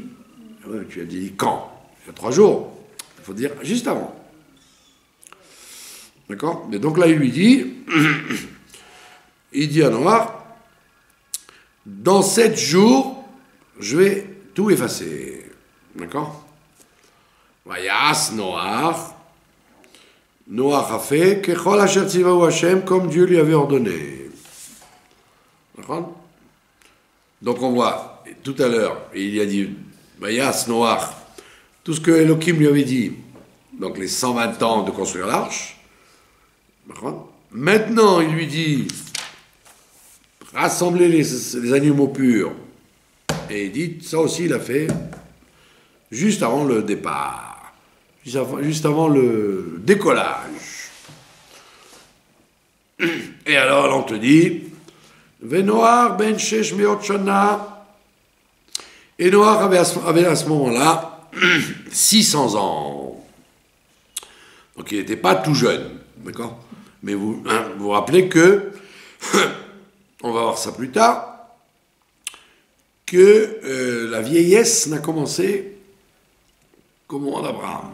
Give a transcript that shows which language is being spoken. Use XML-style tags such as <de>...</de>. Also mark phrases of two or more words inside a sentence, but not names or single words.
<fr>Ouais, tu as dit quand? Il y a 3 jours. Il faut dire juste avant. D'accord? Mais donc là, il lui dit il dit à Noir dans 7 jours, je vais tout effacer. D'accord?</fr> <he>ויעש נח.</he> <fr>Noach a fait</fr> <he>ככל אשר ציוהו השם</he> <fr>comme Dieu lui avait ordonné. D'accord? Donc on voit, tout à l'heure, il a dit</fr> <he>ויעש נח,</he> <fr>tout ce que Elohim lui avait dit, donc les 120 ans de construire l'arche. D'accord? Maintenant, il lui dit rassembler les animaux purs. Et il dit, ça aussi il a fait juste avant le départ, juste avant le décollage. Et alors on te dit,</fr> <he>ונח בן שש מאות שנה,</he> <fr>et Noach avait à ce moment-là 600 ans. Donc il n'était pas tout jeune, d'accord? Mais vous vous rappelez que, on va voir ça plus tard, que la vieillesse n'a commencé qu'au moment d'Abraham.</fr>